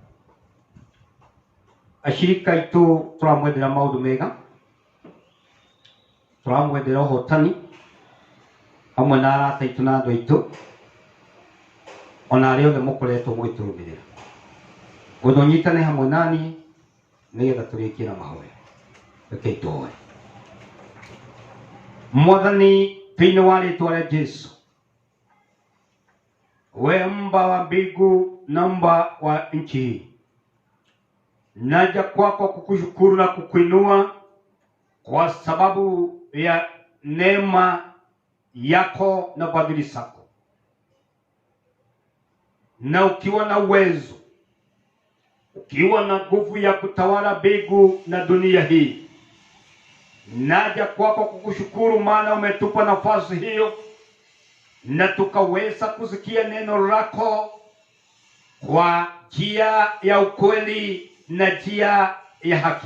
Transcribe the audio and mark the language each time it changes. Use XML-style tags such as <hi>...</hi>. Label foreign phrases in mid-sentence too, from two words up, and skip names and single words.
<ki>Ashirika aitũ tũramwendera maũndũ mega, tũramwendera ũhotani hamwe na arata aitũ na andũ aitũ, ona arĩa othe mũkoretwo mũgĩtũrũmĩrĩra. Gũthonyitane hamwe nani nĩgetha tũrĩkie na mahoya. Rekei tũhoe. Mwathani, thĩinĩ wa rĩĩtwa rĩa Jesũ,</ki> <sw>we mba wa mbingu na mba wa nchi hii, naja kwako kukushukuru na kukuinua kwa sababu ya neema yako na fadhili zako. Na ukiwa na uwezo, ukiwa na nguvu ya kutawala mbingu na dunia hii, naja kwako kukushukuru maana umetupa nafasi hiyo na tukaweza kusikia neno lako kwa njia ya ukweli na njia ya haki.</sw>